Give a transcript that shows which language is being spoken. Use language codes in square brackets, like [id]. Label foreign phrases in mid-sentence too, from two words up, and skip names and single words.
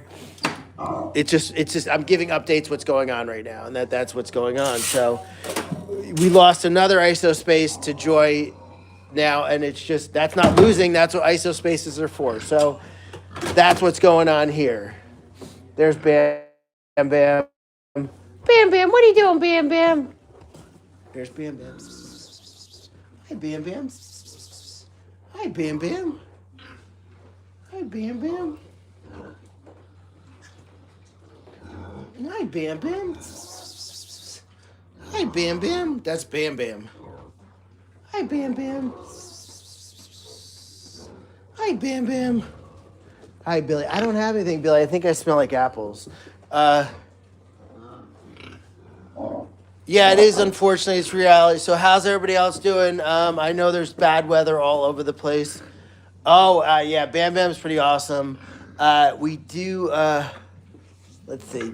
[en] It's just I'm giving updates what's going on right now, and that's what's going on. So we lost another ISO space to Joy now, and that's not losing. That's what ISO spaces are for. So that's what's going on here. There's Bam Bam. Bam Bam, what are you doing, Bam Bam? There's Bam Bam. Hi, Bam Bam. Hi, Bam Bam. Hi, Bam Bam. Hi, Bam Bam. Hi, Bam Bam. That's Bam Bam. Hi, Bam Bam. Hi, Bam Bam. Hi, Billy. I don't have anything, Billy. I think I smell like apples. Yeah, it is. Unfortunately, it's reality. So how's everybody else doing? I know there's bad weather all over the place. Oh, yeah, Bam Bam's pretty awesome. We do, let's see.